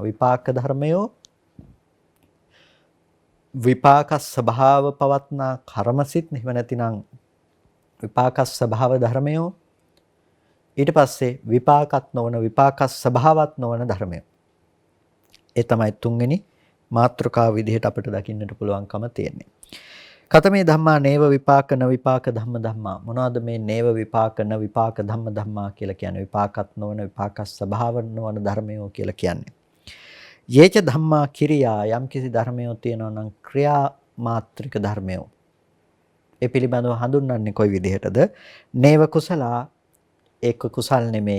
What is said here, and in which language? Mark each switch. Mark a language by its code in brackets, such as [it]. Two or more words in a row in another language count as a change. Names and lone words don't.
[si] විපාක ධර්මයෝ විපාක ස්වභාව පවත්නා කර්මසිට නිව නැතිනම් විපාක ස්වභාව ධර්මයෝ ඊට පස්සේ විපාකත් නොවන විපාක ස්වභාවත් නොවන ධර්මයෝ. ඒ තමයි තුන්වෙනි මාත්‍රකාව විදිහට අපිට දකින්නට පුළුවන්කම තියෙන්නේ. [pi] කතමේ ධම්මා නේව විපාක න විපාක ධම්මා. [si] මොනවද මේ [pi] නේව විපාක න විපාක ධම්මා [si] කියලා කියන්නේ? විපාකත් නොවන විපාක ස්වභාව නොවන ධර්මයෝ කියලා කියන්නේ. [pi] යේච ධම්මා කිරියා [si] යම් කිසි ධර්මයෝ තියෙනවා නම් ක්‍රියා මාත්‍රික ධර්මයෝ. ඒ පිළිබඳව හඳුන්වන්නේ කොයි විදිහටද? [pi] නේව කුසලා [si] ඒක කුසල් නෙමෙයි.